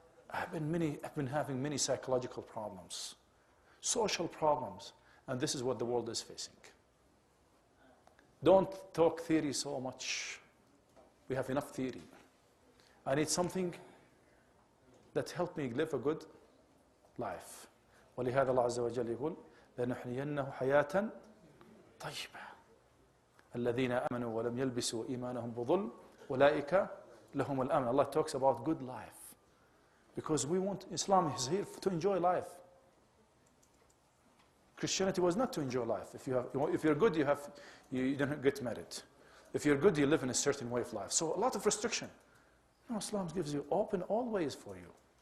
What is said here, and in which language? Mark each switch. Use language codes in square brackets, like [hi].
[en] I've been having many psychological problems, social problems, and this is what the world is facing. Don't talk theory so much. We have enough theory. I need something that helps me live a good life. [ar] ولهذا الله عز وجل يقول لنحيينه حياة طيبة الذين آمنوا ولم يلبسوا إيمانهم بظلم أولئك لهم الأمن. [en] Allah talks about good life, because we want, Islam is here to enjoy life. Christianity was not to enjoy life. If you're good, you don't get married. If you're good, you live in a certain way of life. So a lot of restriction. No, Islam gives you open all ways for you.